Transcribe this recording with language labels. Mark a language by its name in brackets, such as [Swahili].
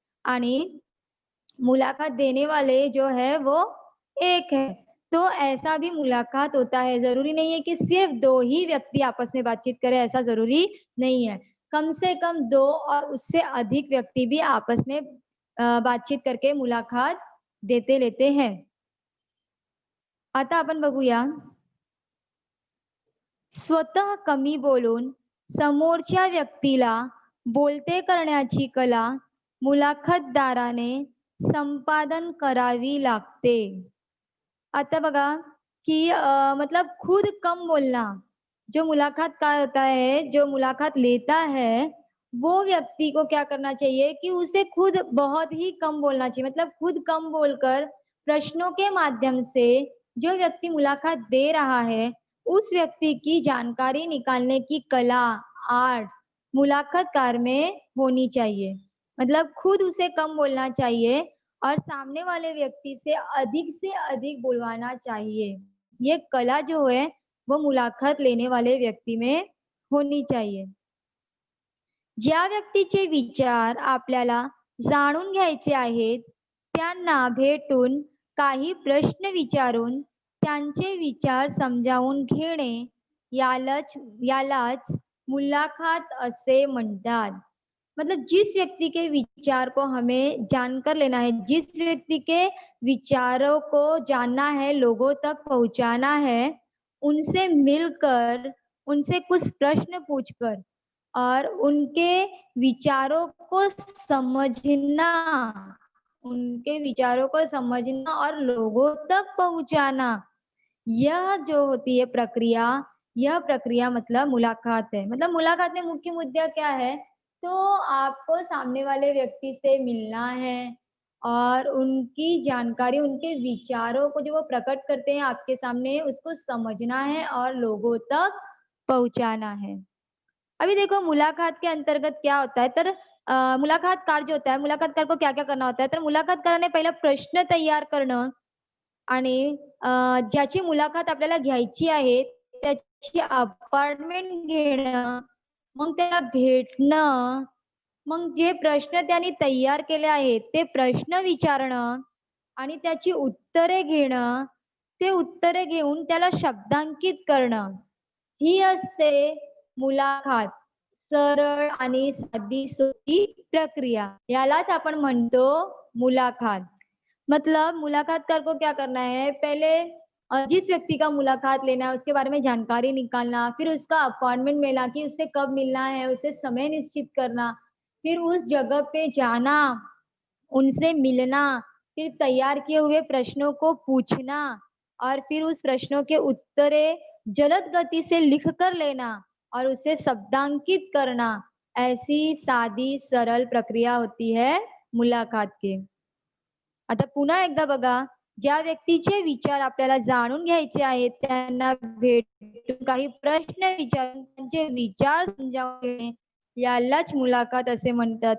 [Marathi] आणि [Hindi] मुलाकात देने वाले जो है वो एक है। तो ऐसा भी मुलाकात होता है, ज़रूरी नहीं है कि सिर्फ़ 2 ही व्यक्ति आपस में बातचीत करें, ऐसा ज़रूरी नहीं है। कम से कम 2 और उससे अधिक व्यक्ति भी आपस में बातचीत करके मुलाकात देते लेते हैं। [Marathi] आता आपण बघूया, स्वतः कमी बोलून समोरच्या व्यक्तीला बोलते करण्याची कला मुलाखतदाराने संपादन करावी लागते. आता बघा [Hindi] कि मतलब खुद कम बोलना, जो मुलाकातकार होता है, जो मुलाकात लेता है, वो व्यक्ति को क्या करना चाहिए कि उसे खुद बहुत ही कम बोलना चाहिए। मतलब खुद कम बोलकर प्रश्नों के माध्यम से जो व्यक्ति मुलाकात दे रहा है, उस व्यक्ति की जानकारी निकालने की कला, आर्ट मुलाकातकार में होनी चाहिए। मतलब खुद उसे कम बोलना चाहिए और सामने वाले व्यक्ति से अधिक बुलवाना चाहिए। ये कला जो है वो मुलाकात लेने वाले व्यक्ति में होनी चाहिए। [Marathi] ज्या व्यक्तीचे विचार आपल्याला जाणून घ्यायचे आहेत, त्यांना भेटून काही प्रश्न विचारून त्यांचे विचार समजावून घेणे यालाच यालाच मुलाकात असे म्हणतात। [Hindi] मतलब जिस व्यक्ति के विचार को हमें जानकर लेना है, जिस व्यक्ति के विचारों को जानना है, लोगों तक पहुंचाना है, उनसे मिलकर, उनसे कुछ प्रश्न पूछकर और उनके विचारों को समझना, उनके विचारों को समझना और लोगों तक पहुंचाना, यह जो होती है प्रक्रिया, यह प्रक्रिया मतलब मुलाकात है। मतलब मुलाकात में मुख्य मुद्दा क्या है? तो आपको सामने वाले व्यक्ति से मिलना है और उनकी जानकारी, उनके विचारों को जो वो प्रकट करते हैं आपके सामने, उसको समझना है और लोगों तक पहुँचाना है। अभी देखो मुलाकात के अंतर्गत क्या होता है तर मुलाकातकार जो होता है, मुलाकातकार को क्या-क्या करना होता है, [Marathi] तर मुलाकातकाराने पहिला प्रश्न तयार करणं आणि ज्याची मुलाखत आपल्याला घ्यायची आहे, त्याची अपॉइंटमेंट घेणं, मग त्याला भेटणं, मग जे प्रश्न त्यांनी तयार केले आहेत, ते प्रश्न विचारणं आणि त्याची उत्तरे घेणं, ते उत्तरे घेऊन त्याला शब्दांकित करणं, ही असते मुलाखत. सरळ आणि साधी-सोपी प्रक्रिया. यालाच आपण म्हणतो मुलाखत. [Hindi] मतलब मुलाकातकार को क्या करना है, पहले जिस व्यक्ति का मुलाकात लेना है उसके बारे में जानकारी निकालना, फिर उसका अपॉइंटमेंट मिला कि उससे कब मिलना है, उसे समय निश्चित करना, फिर उस जगह पे जाना, उनसे मिलना, फिर तैयार किए हुए प्रश्नों को पूछना और फिर उस प्रश्नों के उत्तरें जलद गति से लिख कर लेना और उसे शब्दांकित करना, ऐसी सादी सरल प्रक्रिया होती है मुलाकात की। [Marathi] आता पुन्हा एकदा बघा, ज्या व्यक्तीचे विचार आपल्याला जाणून घ्यायचे आहेत, त्यांना भेटून काही प्रश्न विचारून त्यांचे विचार समजावून घेणे, यालाच मुलाकात असे म्हणतात।